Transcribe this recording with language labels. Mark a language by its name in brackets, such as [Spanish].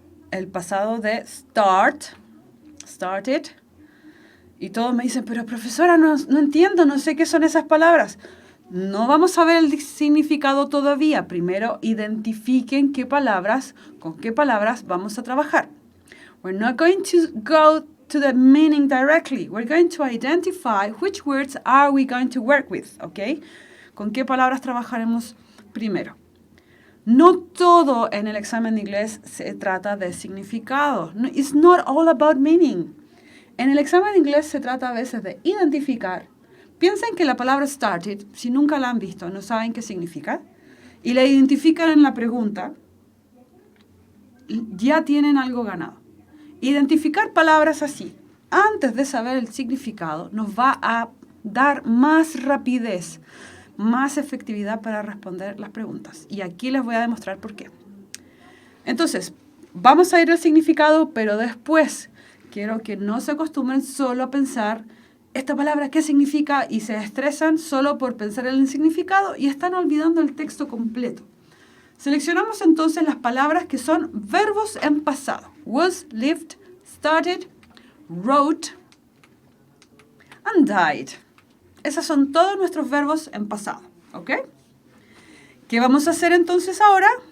[Spanish] El pasado de start. Started. Y todos me dicen, pero profesora, no entiendo, no sé qué son esas palabras. No vamos a ver el significado todavía. Primero identifiquen con qué palabras vamos a trabajar. [English] We're not going to go to the meaning directly. We're going to identify which words are we going to work with, ¿ok? [Spanish] ¿Con qué palabras trabajaremos primero? No todo en el examen de inglés se trata de significado. [English] No, it's not all about meaning. [Spanish] En el examen de inglés se trata a veces de identificar. Piensen que la palabra started, si nunca la han visto, no saben qué significa, y la identifican en la pregunta, ya tienen algo ganado. Identificar palabras así, antes de saber el significado, nos va a dar más rapidez, más efectividad para responder las preguntas. Y aquí les voy a demostrar por qué. Entonces, vamos a ir al significado, pero después quiero que no se acostumbren solo a pensar esta palabra, ¿qué significa? Y se estresan solo por pensar en el significado y están olvidando el texto completo. Seleccionamos entonces las palabras que son verbos en pasado. [English] Was, lived, started, wrote, and died. [Spanish] Esos son todos nuestros verbos en pasado. ¿Ok? ¿Qué vamos a hacer entonces ahora?